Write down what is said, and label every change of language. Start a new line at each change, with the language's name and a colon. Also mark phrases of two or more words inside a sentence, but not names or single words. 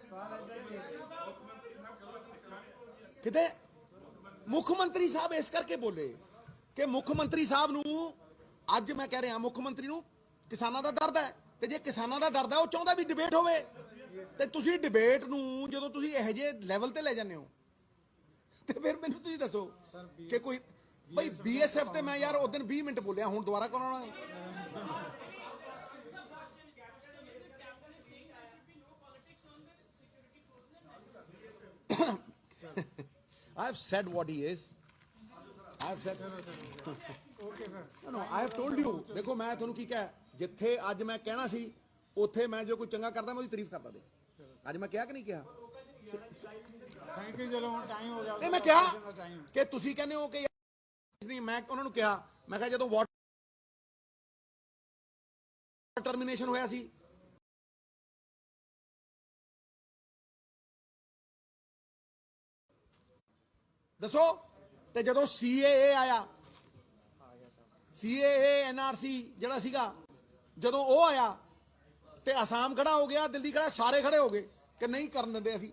Punjabi: ਕਿਤੇ ਮੁੱਖ ਮੰਤਰੀ ਸਾਹਿਬ ਇਸ ਕਰਕੇ ਬੋਲੇ ਕਿ ਮੁੱਖ ਮੰਤਰੀ ਸਾਹਿਬ ਨੂੰ, ਅੱਜ ਮੈਂ ਕਹਿ ਰਿਹਾ ਮੁੱਖ ਮੰਤਰੀ ਨੂੰ ਕਿਸਾਨਾਂ ਦਾ ਦਰਦ ਹੈ, ਤੇ ਜੇ ਕਿਸਾਨਾਂ ਦਾ ਦਰਦ ਹੈ ਉਹ ਚਾਹੁੰਦਾ ਵੀ ਡਿਬੇਟ ਹੋਵੇ। ਤੇ ਤੁਸੀਂ ਡਿਬੇਟ ਨੂੰ ਜਦੋਂ ਤੁਸੀਂ ਇਹੋ ਜਿਹੇ ਲੈਵਲ ਤੇ ਲੈ ਜਾਂਦੇ ਹੋ ਤੇ ਫਿਰ ਮੈਨੂੰ ਤੁਸੀਂ ਦੱਸੋ ਕਿ ਕੋਈ ਭਾਈ BSF ਤੇ ਮੈਂ ਯਾਰ ਉਸ ਦਿਨ 20 ਮਿੰਟ ਬੋਲਿਆ, ਹੁਣ ਦੁਬਾਰਾ ਕਰਾਉਣਾ।
English: I have said what he is. I have said.
Punjabi: ਓਕੇ ਫਿਰ
English: No, I have told you.
Punjabi: ਦੇਖੋ ਮੈਂ ਤੁਹਾਨੂੰ ਕੀ ਕਿਹਾ, ਜਿੱਥੇ ਅੱਜ ਮੈਂ ਕਹਿਣਾ ਸੀ ਉੱਥੇ ਮੈਂ ਜੋ ਕੋਈ ਚੰਗਾ ਕਰਦਾ ਮੈਂ ਉਹਦੀ ਤਾਰੀਫ ਕਰਦਾ। ਦੇ ਅੱਜ ਮੈਂ ਕਿਹਾ ਕਿ ਨਹੀਂ ਕਿਹਾ?
English: thank you.
Punjabi: ਚਲੋ ਹੁਣ ਟਾਈਮ ਹੋ ਗਿਆ। ਇਹ ਮੈਂ ਕਿਹਾ ਕਿ ਤੁਸੀਂ ਕਹਿੰਦੇ ਹੋ ਕਿ ਨਹੀਂ। ਮੈਂ ਉਹਨਾਂ ਨੂੰ ਕਿਹਾ, ਮੈਂ ਕਿਹਾ ਜਦੋਂ
English: water termination
Punjabi: ਹੋਇਆ ਸੀ, ਦੱਸੋ, ਤੇ ਜਦੋਂ CAA ਆਇਆ, CAA NRC ਜਿਹੜਾ ਸੀਗਾ, ਜਦੋਂ ਉਹ ਆਇਆ ਤੇ ਅਸਾਮ ਖੜਾ ਹੋ ਗਿਆ, ਦਿੱਲੀ ਖੜਾ, ਸਾਰੇ ਖੜੇ ਹੋ ਗਏ ਕਿ ਨਹੀਂ ਕਰਨ ਦਿੰਦੇ ਅਸੀਂ।